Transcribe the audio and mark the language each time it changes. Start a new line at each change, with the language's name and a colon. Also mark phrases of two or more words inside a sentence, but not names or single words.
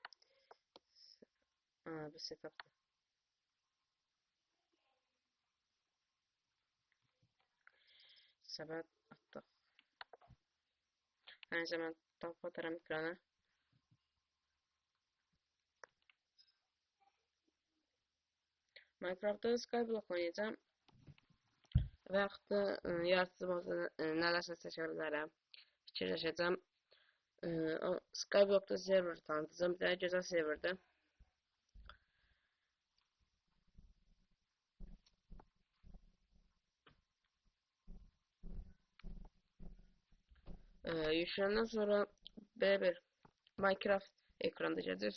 Turkish: Bu setup'ta. Sabah attık. Her zaman top atarım ekrana. Minecraft'ta Skyblock oynayacağım.
Azerbaijani: Və yaxud da yaratıcı modda nələrsə seçə bilərəm. Fikirləşəcəm. Skyblock'da server tanıtacağım. Bir dənə gözəl serverdir. Yükləyəndən sonra belə bir Minecraft ekranda gələcək.